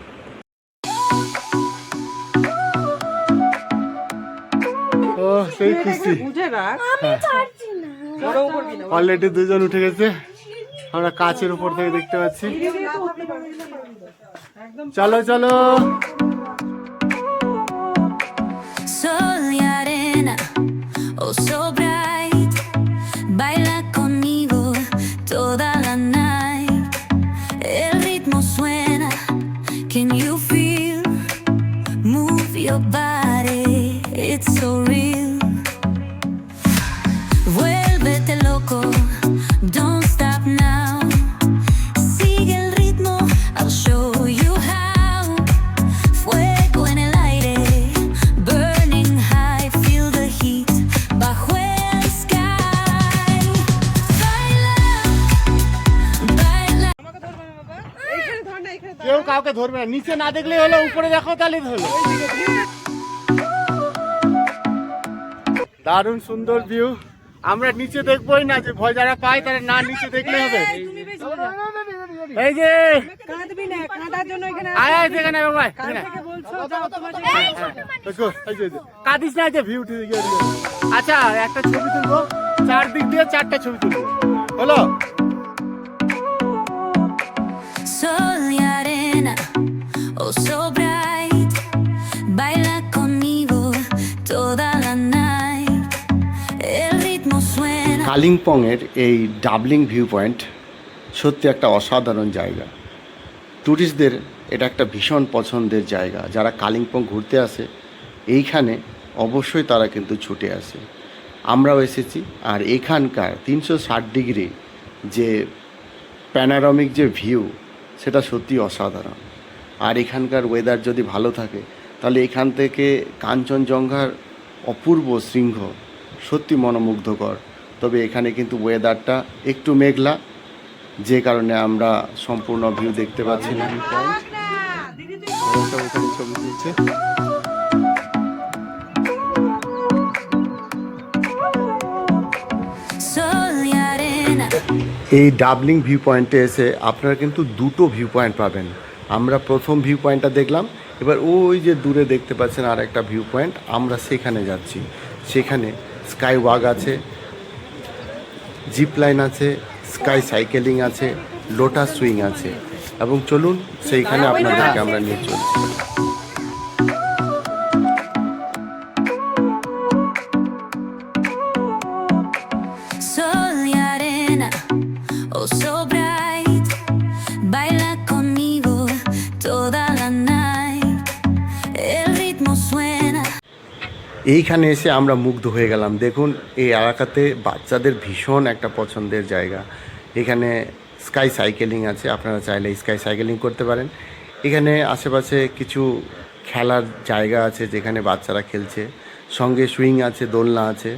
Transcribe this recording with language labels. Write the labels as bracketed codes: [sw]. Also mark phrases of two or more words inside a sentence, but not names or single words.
[bn] ও সেই খুশি, অলরেডি দুজন উঠে গেছে, আমরা কাছের উপর থেকে দেখতে পাচ্ছি। চলো চলো। [es] Sol y arena, [en] oh so bright. [es] Baila conmigo toda la night. El ritmo suena, [en] can you feel? Move your body, it's so real. [es] Vuélvete loco, [en] don't stop now. [es] Sigue el ritmo, [en] I'll show you how. [es] Fuego en el aire, [en] burning high, feel the heat [es] bajo el [en] sky. [es] Baila, baila. [bn] কেউ কাউকে ধরবে না, নিচে না দেখলেই হলো, উপরে দেখো তাহলে হলো। দারুণ সুন্দর ভিউ। আমরা নিচে দেখবোই না, যে ভয় যারা পায় তারা না নিচে দেখলে হবে। এই যে আয় আয় এখানে বাবা, এখানে। এই যে, কাঁদিস না, যে ভিউ ঠিক আছে। আচ্ছা একটা ছবি তুলবো, চারদিক দিয়ে 4টা ছবি তুলবো, হলো? [es] Sol y arena, [en] oh so bright. [es] Baila conmigo toda la night. El ritmo suena. [bn] কালিম্পংয়ের এই ডাবলিং ভিউ পয়েন্ট সত্যি একটা অসাধারণ জায়গা। ট্যুরিস্টদের এটা একটা ভীষণ পছন্দের জায়গা। যারা কালিম্পং ঘুরতে আসে এইখানে অবশ্যই তারা কিন্তু ছুটে আসে। আমরাও এসেছি। আর এখানকার 360 ডিগ্রি যে প্যানারমিক যে ভিউ, সেটা সত্যি অসাধারণ। আর এখানকার ওয়েদার যদি ভালো থাকে তাহলে এখান থেকে কাঞ্চনজঙ্ঘার অপূর্ব শৃঙ্গ সত্যি মনোমুগ্ধকর। তবে এখানে কিন্তু ওয়েদারটা একটু মেঘলা, যে কারণে আমরা সম্পূর্ণ ভিউ দেখতে পাচ্ছি না। এখানে ছবি তুলছে। [es] Sol y arena. [bn] এই ডাবলিং ভিউ পয়েন্টে এসে আপনারা কিন্তু দুটো [en] view point [bn] পাবেন। আমরা প্রথম [en] view point [bn] দেখলাম, এবার ওই যে দূরে দেখতে পাচ্ছেন আর একটা [en] view point, [bn] আমরা সেখানে যাচ্ছি। সেখানে [en] sky walk [bn] আছে, [en] zip line [bn] আছে, [en] sky cycling [bn] আছে, [en] lotus swing [bn] আছে। এবং চলুন সেইখানে আপনাদেরকে আমরা নিয়ে চলছি। [es] Sol y arena, [en] oh so bright. [es] Baila conmigo toda la night. El ritmo suena. [bn] এইখানে এসে আমরা মুগ্ধ হয়ে গেলাম। দেখুন এই এলাকাতে বাচ্চাদের ভীষণ একটা পছন্দের জায়গা। এখানে [en] sky cycling [bn] আছে, আপনারা চাইলে [en] sky cycling [bn] করতে পারেন। এখানে আশেপাশে কিছু খেলার জায়গা আছে যেখানে বাচ্চারা খেলছে, সঙ্গে সুইং আছে, দোলনা আছে।